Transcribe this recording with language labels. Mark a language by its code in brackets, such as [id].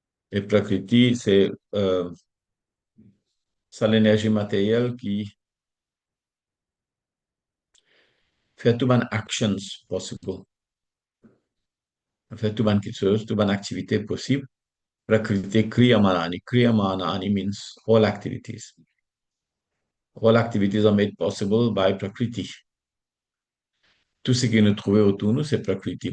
[fr] Et Prakriti, c'est l'énergie matérielle qui fait tout les actions possibles. Fait tout les choses, toutes les activités possibles. [sa] Prakriti Kriyamanani. [en] Kriyamanani means all activities. All activities are made possible by Prakriti. [fr] Tout ce qui nous trouve autour de nous, c'est Prakriti.